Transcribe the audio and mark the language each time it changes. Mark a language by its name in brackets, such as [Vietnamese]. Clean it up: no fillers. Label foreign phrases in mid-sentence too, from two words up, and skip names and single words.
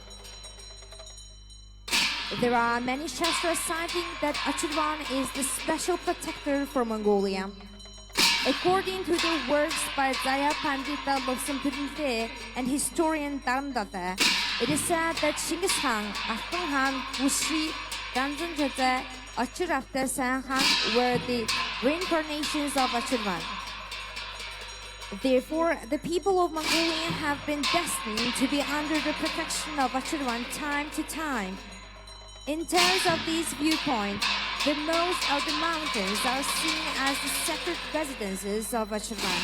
[English] There are many shastras citing that Achirwan is the special protector for Mongolia. According to the works by Jaya Pandita Lobsang and historian Dharamdata, it is said that Chinggis Khan, Ahkon Han, Wushri, Danzan Jata, Achirafta San Han were the reincarnations of Achirwan. Therefore, the people of Mongolia have been destined to be under the protection of Achirwan time to time. In terms of this viewpoint, the most of the mountains are seen as the sacred residences of Achirwan.